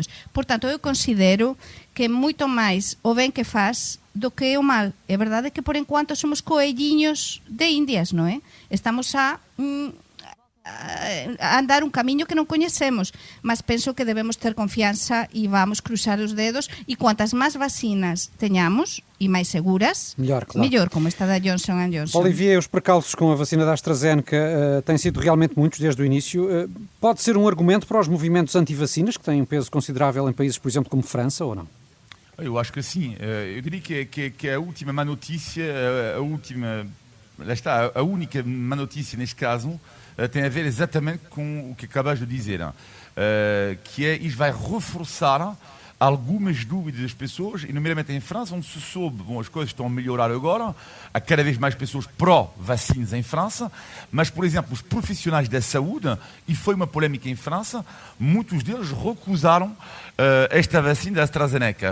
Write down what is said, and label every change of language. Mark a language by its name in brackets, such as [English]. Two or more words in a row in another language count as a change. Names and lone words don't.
[Galician] Portanto, eu considero que moito máis o ben que faz do que o mal. É verdade que por enquanto somos coelliños de indias, non é? Estamos a a andar un camiño que non coñecemos, mas penso que debemos ter confianza e vamos cruzar os dedos, e cuantas máis vacinas teñamos e máis seguras, [Portuguese] melhor, claro. Melhor, como esta da Johnson & Johnson. Olivier, os percalços com a vacina da AstraZeneca têm sido realmente muitos desde o início. Pode ser um argumento para os movimentos anti-vacinas, que têm um peso considerável em países, por exemplo, como França, ou não? Eu acho que sim. Eu diria que a última má notícia, a única má notícia neste caso, tem a ver exatamente com o que acabas de dizer, que é isto vai reforçar algumas dúvidas das pessoas, e nomeadamente em França, onde se soube, bom, as coisas estão a melhorar agora, há cada vez mais pessoas pró-vacinas em França, mas, por exemplo, os profissionais da saúde, e foi uma polémica em França, muitos deles recusaram esta vacina da AstraZeneca.